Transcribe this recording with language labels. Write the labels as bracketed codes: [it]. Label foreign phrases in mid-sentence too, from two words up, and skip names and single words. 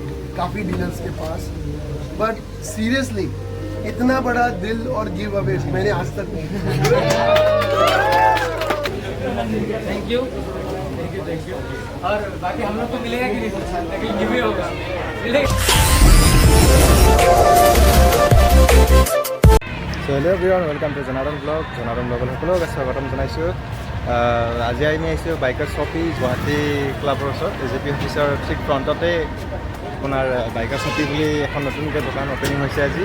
[hi] काफ़ी डीलर्स के पास, [en] but seriously [hi] इतना बड़ा दिल और [en] give away [hi] मैंने आज तक नहीं। [en] thank you. [hi] और बाकी हम लोग को मिलेगा कि नहीं, लेकिन गिव ही होगा, मिलेगा। [en] Hello everyone, welcome to Janardan Blog [as] সকলোকে স্বাগতম জনাইছোঁ। আজি আমি আহিছোঁ বাইকাৰ শ্বপি গুৱাহাটী ক্লাবৰ ওচৰত AJP অফিচৰ ঠিক ফ্ৰণ্টতে আপোনাৰ বাইকাৰ শ্বপি বুলি এখন নতুনকৈ দোকান অ'পেনিং হৈছে আজি।